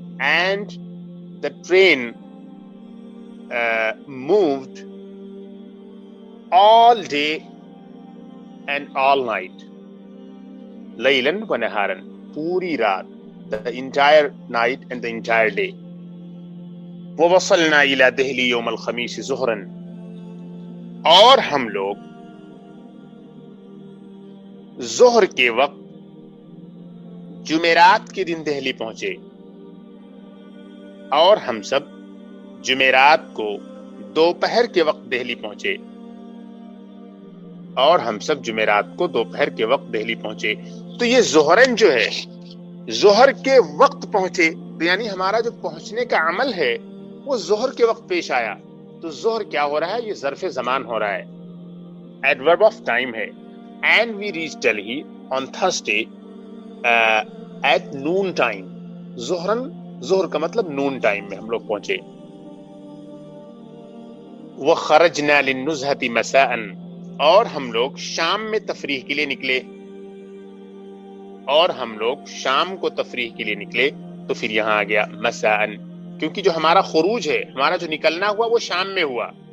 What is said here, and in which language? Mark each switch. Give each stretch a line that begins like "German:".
English: And the train moved all day and all night.
Arabic: لَيْلًا وَنَهَارًا،
Urdu: پوری رات،
English: the entire night and the entire day.
Arabic: وَوَصَلْنَا إِلَى دِهْلِ يَوْمَ الْخَمِيسِ ظُهْرًا،
Urdu: اور ہم لوگ ظہر کے وقت جمعرات کے دن دہلی پہنچے. اور ہم سب جمعرات کو دوپہر کے وقت دہلی پہنچے. اور ہم سب جمعرات کو دوپہر کے وقت دہلی پہنچے. تو یہ ظہرن جو ہے، ظہر کے وقت پہنچے، تو یعنی ہمارا جو پہنچنے کا عمل ہے وہ ظہر کے وقت پیش آیا. تو ظہر کیا ہو رہا ہے؟ یہ ظرف زمان ہو رہا ہے، ایڈورب آف ٹائم ہے.
English: And we reached Delhi on Thursday at noon time.
Urdu: ظہر کا مطلب نون ٹائم میں ہم لوگ پہنچے.
Arabic: وَخَرَجْنَا لِلنُّزْهَةِ مَسَاءً،
Urdu: اور ہم لوگ شام میں تفریح کے لیے نکلے. اور ہم لوگ شام کو تفریح کے لیے نکلے. تو پھر یہاں آ گیا مساءً، کیونکہ جو ہمارا خروج ہے، ہمارا جو نکلنا ہوا وہ شام میں ہوا.